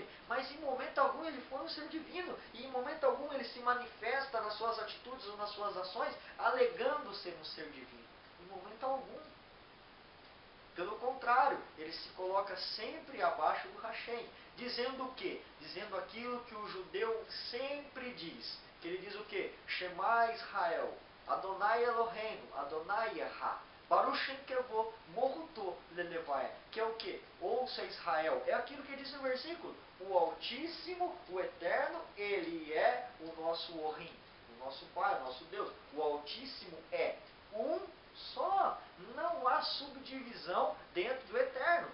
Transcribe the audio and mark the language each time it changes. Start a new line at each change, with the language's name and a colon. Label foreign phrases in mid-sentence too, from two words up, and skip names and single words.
Portuguese: Mas em momento algum ele foi um ser divino. E em momento algum ele se manifesta nas suas atitudes ou nas suas ações, alegando ser um ser divino. Em momento algum. Pelo contrário, ele se coloca sempre abaixo do Hashem. Dizendo o quê? Dizendo aquilo que o judeu sempre diz. Que ele diz o quê?
Hebrew: שמע ישראל, אדוני אלוהינו, אדוני אחד, ברוך שם כבוד, מלכותו לעולם ועד.
Portuguese: Que é o quê? Ouça Israel. É aquilo que diz no versículo. O Altíssimo, o Eterno, ele é o nosso Ohim, o nosso Pai, o nosso Deus. O Altíssimo é um só. Não há subdivisão dentro do Eterno.